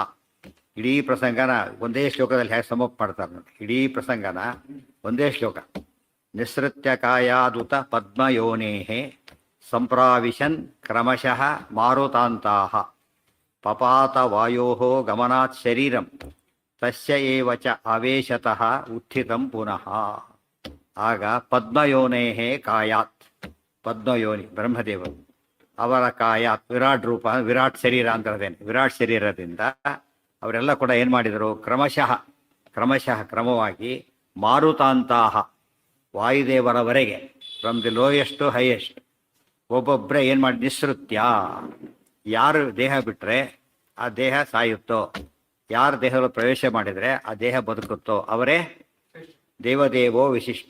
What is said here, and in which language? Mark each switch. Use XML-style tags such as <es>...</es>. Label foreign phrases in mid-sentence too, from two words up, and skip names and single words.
<kn>ಇಡೀ ಪ್ರಸಂಗನ ಒಂದೇ ಶ್ಲೋಕದಲ್ಲಿ ಹೇಗೆ ಸಮಪ್ ಮಾಡ್ತಾರೆ ನೋಡಿ. ಇಡೀ ಪ್ರಸಂಗನ ಒಂದೇ ಶ್ಲೋಕ.</kn> <sa>ನಿಸೃತ್ಯ ಕಾಯಾದುತ ಪದ್ಮಯೋನೇಹೇ ಸಂಪ್ರಾವಿಶನ್ ಕ್ರಮಶಃ ಮಾರುತಾಂತಾಹ ಪಪಾತ ವಾಯೋ ಗಮನಾತ್ ಶರೀರಂ ತಸ್ಯ ಏವ ಚ ಆವೇಶತಃ ಉತ್ಥಿತಂ ಪುನಃ.</sa> <kn>ಆಗ</kn> <sa>ಪದ್ಮಯೋನೇಹೇ ಕಾಯಾತ್,</sa> <kn>ಪದ್ಮಯೋನಿ ಬ್ರಹ್ಮದೇವರು, ಅವರ ಕಾಯಾತ್ ವಿರಾಟ್ ರೂಪ, ವಿರಾಟ್ ಶರೀರ ಅಂತದೇನೆ, ವಿರಾಟ್ ಶರೀರದಿಂದ ಅವರೆಲ್ಲ ಕೂಡ ಏನು ಮಾಡಿದರು? ಕ್ರಮವಾಗಿ ಮಾರುತಾಂತಾಹ ವಾಯುದೇವರವರೆಗೆ,</kn> <en>from the lowest to highest</en> <kn>ಒಬ್ಬೊಬ್ಬರೇ ಏನು ಮಾಡಿ, ನಿಸೃತ್ಯ, ಯಾರು ದೇಹ ಬಿಟ್ಟರೆ ಆ ದೇಹ ಸಾಯುತ್ತೋ, ಯಾರು ದೇಹದಲ್ಲಿ ಪ್ರವೇಶ ಮಾಡಿದರೆ ಆ ದೇಹ ಬದುಕುತ್ತೋ ಅವರೇ</kn> <sa>ದೇವದೇವೋ ವಿಶಿಷ್ಟ.</sa>